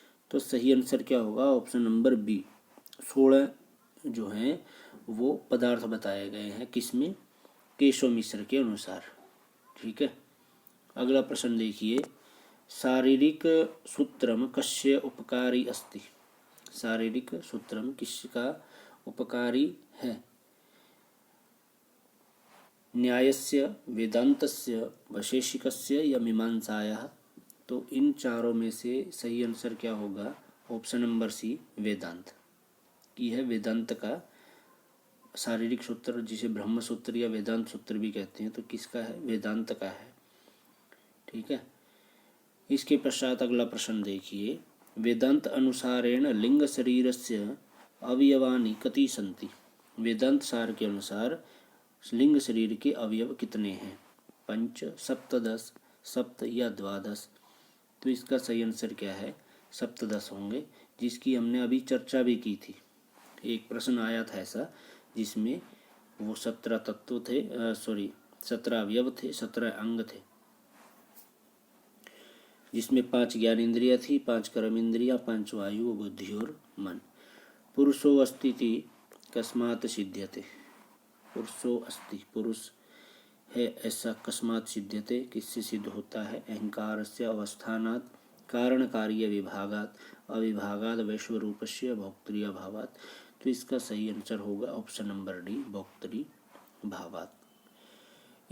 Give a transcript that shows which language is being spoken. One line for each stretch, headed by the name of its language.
Hindi: तो सही आंसर क्या होगा? ऑप्शन नंबर बी, 16 जो हैं वो पदार्थ बताए गए हैं। किसमें? केशव मिश्र के अनुसार। ठीक है। अगला प्रश्न देखिए,
Sanskrit: शारीरिक सूत्रम कस्य उपकारी अस्ति।
Hindi: शारीरिक सूत्रम किसका उपकारी है?
Sanskrit: न्यायस्य, वेदांतस्य, वैशेषिकस्य या मीमांसायाः।
Hindi: तो इन चारों में से सही आंसर क्या होगा? ऑप्शन नंबर सी, वेदांत की है। वेदांत का शारीरिक सूत्र, जिसे ब्रह्म सूत्र या वेदांत सूत्र भी कहते हैं, तो किसका है? वेदांत का है। ठीक है। इसके पश्चात अगला प्रश्न देखिए,
Sanskrit: वेदांत अनुसारेण लिंग शरीरस्य अवयवानि कति सन्ति।
Hindi: वेदांत सार के अनुसार लिंग शरीर के अवयव कितने हैं? 5, 7, 10, 7 या 12। तो इसका सही आंसर क्या है? 17 होंगे, जिसकी हमने अभी चर्चा भी की थी। एक प्रश्न आया था ऐसा जिसमें वो 17 तत्व थे, 17 अवयव थे, 17 अंग थे, जिसमें 5 ज्ञान इंद्रिया थी, 5 कर्म इंद्रिया, 5 वायु, बुद्धि और मन।
Sanskrit: पुरुषो अस्ति इति कस्मात् सिद्ध्यते। पुरुषो अस्ति,
Hindi: पुरुष है ऐसा
Sanskrit: कस्मात् सिद्ध्यते,
Hindi: किससे सिद्ध होता है?
Sanskrit: अहंकारस्य अवस्थानात् कारण कार्य विभागात् अविभागात् वैश्वरूपस्य भोक्तृ अभावात्।
Hindi: तो इसका सही आंसर होगा ऑप्शन नंबर डी,
Sanskrit: भोक्तृ भावात्।